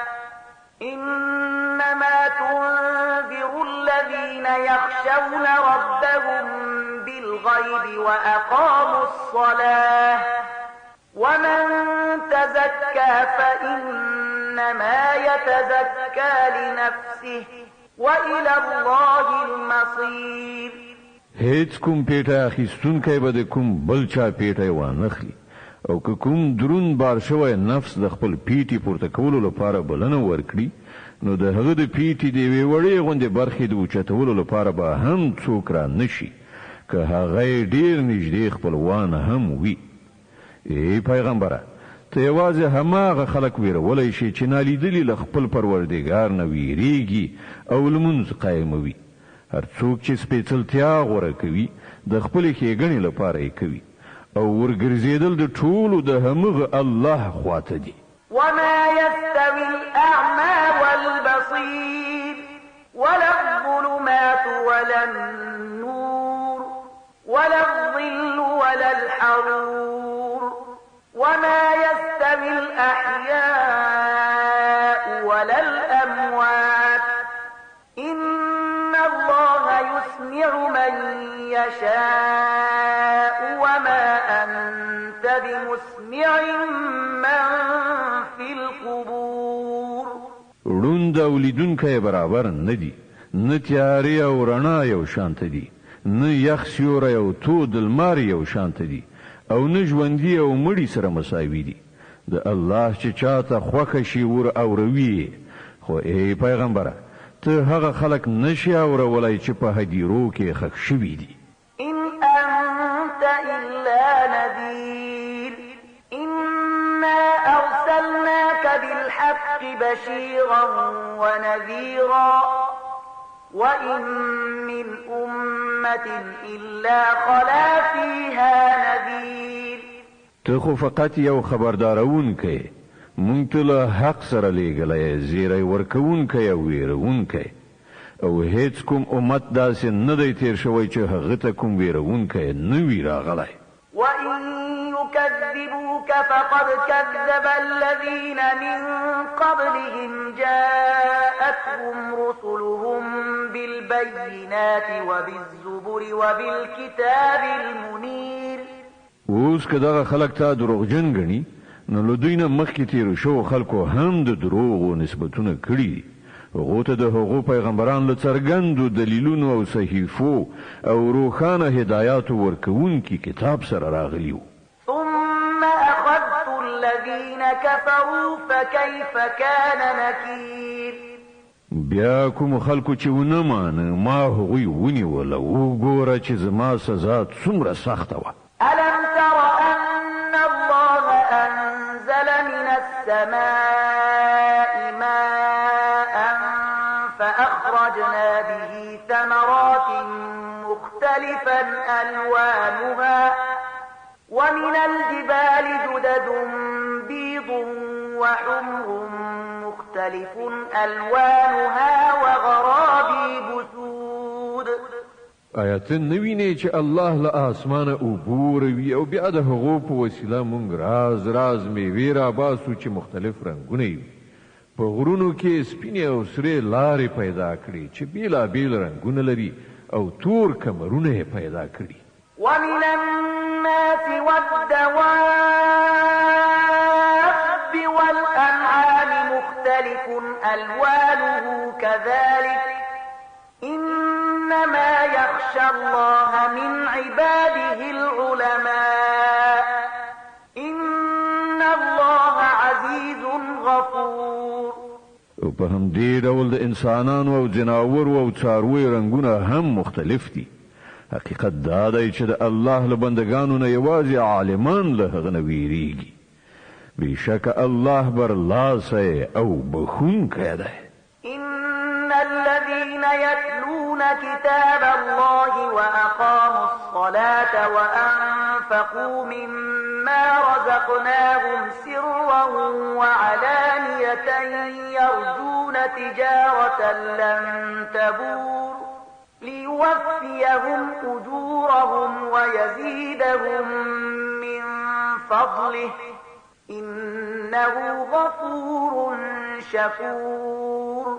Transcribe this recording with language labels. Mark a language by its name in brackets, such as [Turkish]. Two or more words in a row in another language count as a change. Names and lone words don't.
[Arabic] إنما تنذر الذين يخشون ربهم بالغيب وأقاموا الصلاة ومن تزكى فإنما يتزكى لنفسه وإلى الله المصير. [Pashto] هیڅ کوم پیټه اخیستونکی به د کوم بل چا پیټه وانخلي، او که کوم درون بار شوی نفس د خپل پیټې پورته کولو لپاره بلنه ورکړي نو د هغه د پیټې د یوې وړې غوندې برخې د اوچتولو لپاره به هم څوک را نشي، که هغه ډېر نږدې خپلوان هم وي. ای پیغمبره، ته یوازې هماغه خلک ویرولی شي چې نالیدلي له خپل پروردګار نه ویریږي او لمونځ قایموي. هر څوک چې سپېڅلتیا غوره کوي د خپلې ښېګڼې لپاره یې کوي، او ورګرځېدل د ټولو د همغه الله خواته دي. [Arabic] وما يستوي الأعمى والبصير ولا الظلمات ولا النور ولا الظل ولا الحرور وما يستوي الأحياء ولا الأموات إن الله يسمع من يشاء وما أنت بمسمع من في القبور. [Pashto] روند او لیدونکی برابر نه دي، نه تیارې او رڼا یو شانته دي، نه یخ سیوری او تود لمر یو شانته دي، او نه ژوندي او مړي سره مساوي دي. د الله چې چاته خوښه شي ور اوروي خو ای پیغمبره ته هغه خلک نشي اورولای چې په هدیرو کې خښ شوي دي [Arabic] إن أنت إلا نذير إنا أرسلناك بالحق بشيرا ونذيرا وإن من أمة إلا خلا فيها نذير [Pashto] ته خو فقط یو خبردارونکی مونږ ته له حق سره لیږلی زیری ورکوونکی او ویرونکی او هیڅ کوم امت داسې نه دی تیر شوی چې هغه ته کوم ویرونکی نه وي راغلی [Arabic] وإن يكذبوك فقد كذب الذين من قبلهم جاءتهم رسلهم بالبينات وبالزبر وبالكتاب المنير [Pashto] اوس که دغه خلک تا دروغجن ګڼي نو له دوی نه مخکې تیرو شوو خلکو هم د دروغو نسبتونه کړي دي هغو ته د هغو پیغمبران له څرګندو دلیلونو او صحیفو او روښانه هدایاتو ورکوونکي کتاب سره راغلي وو [Arabic] ثم أخذت الذين كفروا فكيف كان نكير [Pashto] بیا کوم خلکو چې ونه مانه ما هغوی ونیول او وګوره چې زما سزا څومره سخته وه [Arabic] ألم تر أن الله أنزل من السماء ماء فأخرجنا به ثمرات مختلفا ألوانها ومن الجبال جدد بيض وحمر مختلف ألوانها وغرابيب سود [Pashto] آیات نوینه چې الله له اسمانه اوبوروي او بیا د هغو په وسیله مونږ راز میوې راباسو چې مختلف رنګونه وي په غرونو کې سپینې او سرې لارې پیدا کړي چې بیلابیل رنګونه لري او تور کمرونه یې پیدا کړي [Arabic] ومن الناس والدواب والأنعام مختلف ألوانه كذلك إنما يخشى الله من عباده العلماء إن الله عزيز غفور [Pashto] او په همدې ډول د انسانانو او جناورو او څارویو رنګونه هم مختلف دي حقیقت دا دی چې د الله له بندګانو نه یوازې عالمان له هغه نه ویریږي بېشکه الله برلاسی او بخښونکی دی [Arabic] إن الذين يتلون كتاب الله وأقاموا الصلاة وأنفقوا مما رزقناهم سرا وعلانية يرجون تجارة لن تبور ليوفيهم أجورهم ويزيدهم من فضله إنه غفور شكور